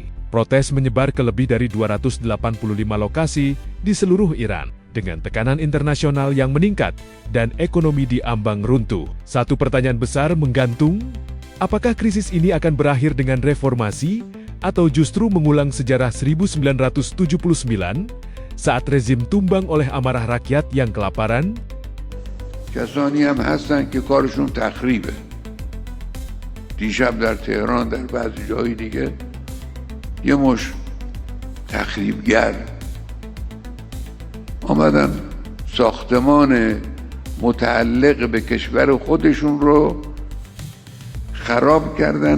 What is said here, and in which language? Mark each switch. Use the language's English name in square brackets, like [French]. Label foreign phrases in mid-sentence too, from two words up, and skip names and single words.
[Indonesian] Protes menyebar ke lebih dari 285 lokasi di seluruh Iran, dengan tekanan internasional yang meningkat dan ekonomi di ambang runtuh. Satu pertanyaan besar menggantung, apakah krisis ini akan berakhir dengan reformasi Atau justru mengulang sejarah 1979 saat rezim tumbang oleh amarah rakyat yang kelaparan? [Persian] کسانی هم هستن که کارشون تخریبه. دیشب در تهران در بعضی جای دیگه یه مش تخریبگر آمدن ساختمان متعلق به کشور خودشون رو خراب کردن.